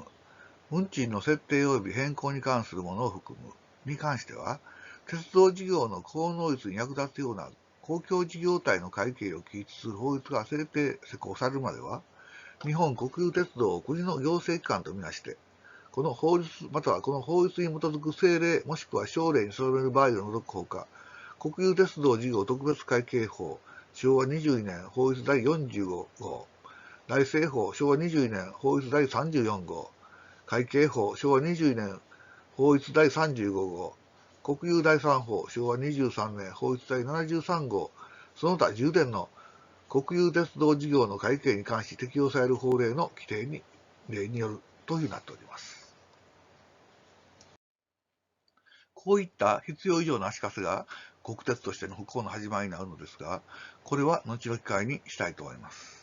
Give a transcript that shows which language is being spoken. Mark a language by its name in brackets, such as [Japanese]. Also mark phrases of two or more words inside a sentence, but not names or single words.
[Japanese] 運賃の設定及び変更に関するものを含むに関しては、鉄道事業の高能率に役立つような公共事業体の会計を記述する法律が施行されるまでは、日本国有鉄道を国の行政機関とみなして、この法律またはこの法律に基づく政令もしくは省令に定める場合を除くほか、国有鉄道事業特別会計法、昭和22年法律第45号、大政法昭和22年法律第34号、会計法昭和22年法律第35号、国有第3法昭和23年法律第73号、その他10年の国有鉄道事業の会計に関し適用される法令の規定に例によるというふうになっております。こういった必要以上の足かせが国鉄としての復興の始まりになるのですが、これは後の機会にしたいと思います。